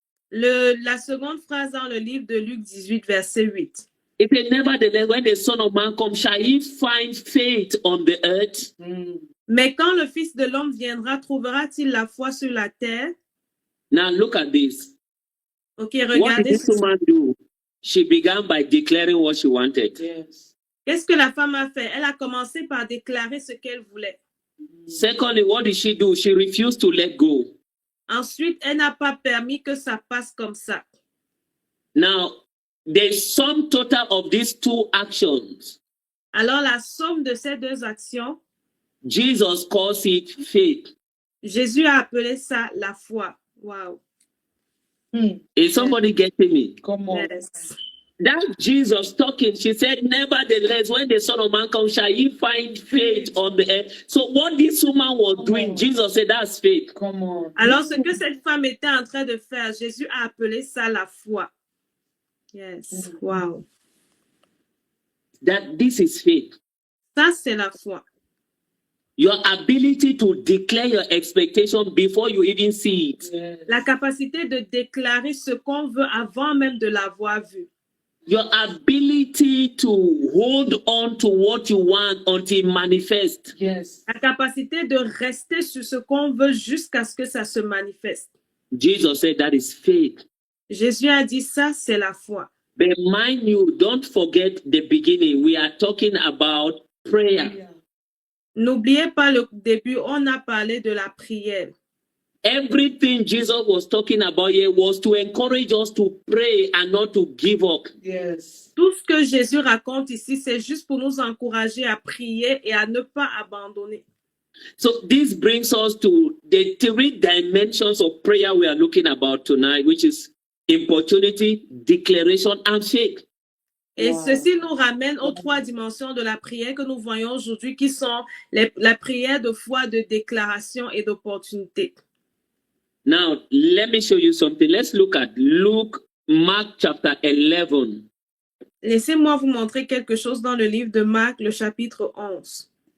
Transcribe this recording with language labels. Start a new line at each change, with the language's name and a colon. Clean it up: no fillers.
French: La seconde phrase dans le livre de Luc 18, verset 8.
English: It said, nevertheless, when the Son of Man comes, shall he find faith on the earth?
French: Mais quand le Fils de l'homme viendra, trouvera-t-il la foi sur la terre?
English: Now look at this. Ok, What did
French: regardez
English: this
French: ceci.
English: woman do? She began by declaring what she wanted.
French: Qu'est-ce que la femme a fait? Elle a commencé par déclarer ce qu'elle voulait.
English: Secondly, what did she do? She refused to let go.
French: Ensuite, elle n'a pas permis que ça passe comme ça.
English: Now, the sum total of these two actions,
French: Alors, la somme de ces deux actions,
English: Jesus calls it faith.
French: Jésus a appelé ça la foi. Wow.
English: Is somebody getting me? Come on. Yes. That's Jesus talking. She said, nevertheless, when the Son of Man comes, shall he find faith on the earth? So what this woman was doing, Jesus said, that's faith. Come on.
French: Alors, ce que cette femme était en train de faire, Jésus a appelé ça la foi.
English: Yes. Wow. That this is faith.
French: Ça, c'est la foi.
English: Your ability to declare your expectation before you even see it.
French: La capacité de déclarer ce qu'on veut avant même de l'avoir vu.
English: Your ability to hold on to what you want until it manifests. Yes.
French: La capacité de rester sur ce qu'on veut jusqu'à ce que ça se manifeste.
English: Jesus said that is faith.
French: Jésus a dit ça, c'est la foi.
English: But mind you, don't forget the beginning. We are talking about prayer.
French: N'oubliez pas le début, on a parlé de la prière.
English: Everything Jesus was talking about here was to encourage us to pray and not to give up. Yes.
French: Tout ce que Jésus raconte ici, c'est juste pour nous encourager à prier et à ne pas abandonner.
English: So this brings us to the three dimensions of prayer we are looking about tonight, which is importunity, declaration, and faith.
French: Et
English: Wow.
French: ceci nous ramène aux trois dimensions de la prière que nous voyons aujourd'hui, qui sont la prière de foi, de déclaration et d'opportunité.
English: Now, let me show you something. Let's look at Mark chapter 11.
French: Laissez-moi vous montrer quelque chose dans le livre de Marc, le chapitre 11.